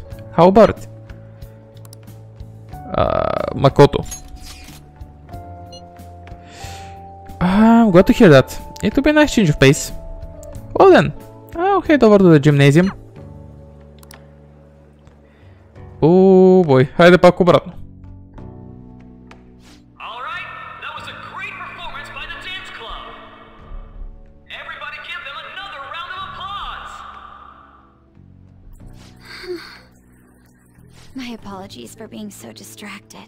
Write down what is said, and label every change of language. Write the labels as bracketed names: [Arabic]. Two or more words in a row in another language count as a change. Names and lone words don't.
[English] How about it? Makoto. I'm glad to hear that. It would be a nice change of pace. Well then, I'll head over to the gymnasium. Oh boy, [Bulgarian] хайде пак обратно. [English] My apologies for being so distracted.